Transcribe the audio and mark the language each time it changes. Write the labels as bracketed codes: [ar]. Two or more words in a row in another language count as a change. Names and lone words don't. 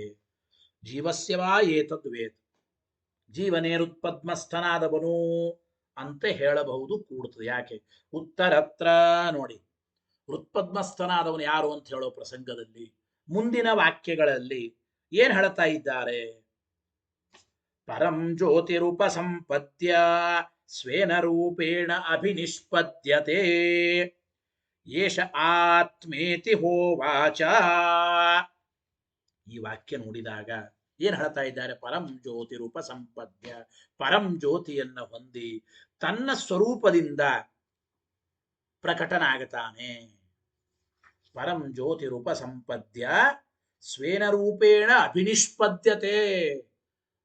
[sa] ಜೀವಸ್ಯವಾ ಏತದ್ ವೇತ್, [kn] ಜೀವನೇ ಹೃತ್ಪದ್ಮಸ್ಥನಾದವನು ಅಂತ ಹೇಳಬಹುದು, ಕೂಡುತ್ತದೆ. ಯಾಕೆ? ಉತ್ತರತ್ರ ನೋಡಿ, ಹೃತ್ಪದ್ಮಸ್ಥನಾದವನು ಯಾರು ಅಂತ ಹೇಳೋ ಪ್ರಸಂಗದಲ್ಲಿ ಮುಂದಿನ ವಾಕ್ಯಗಳಲ್ಲಿ ಏನ್ ಹೇಳ್ತಾ ಇದ್ದಾರೆ? [sa] ಪರಂ ಜ್ಯೋತಿರೂಪ ಸಂಪದ್ಯ ಸ್ವೇನ ರೂಪೇಣ ಅಭಿನಿಷ್ಪದ್ಯತೆ ಏಷ ಆತ್ಮೇತಿ ಹೋವಾಚ. [kn] ಈ ವಾಕ್ಯ ನೋಡಿದಾಗ ಏನ್ ಹೇಳ್ತಾ ಇದ್ದಾರೆ? [sa] ಪರಂ ಜ್ಯೋತಿರೂಪ ಸಂಪದ್ಯ, [kn] ಪರಂ ಜ್ಯೋತಿಯನ್ನ ಹೊಂದಿ ತನ್ನ ಸ್ವರೂಪದಿಂದ ಪ್ರಕಟನಾಗುತ್ತಾನೆ. [sa] ಪರಂ ಜ್ಯೋತಿರೂಪ ಸಂಪದ್ಯ ಸ್ವೇನ ರೂಪೇಣ ಅಭಿನಿಷ್ಪದ್ಯತೆ.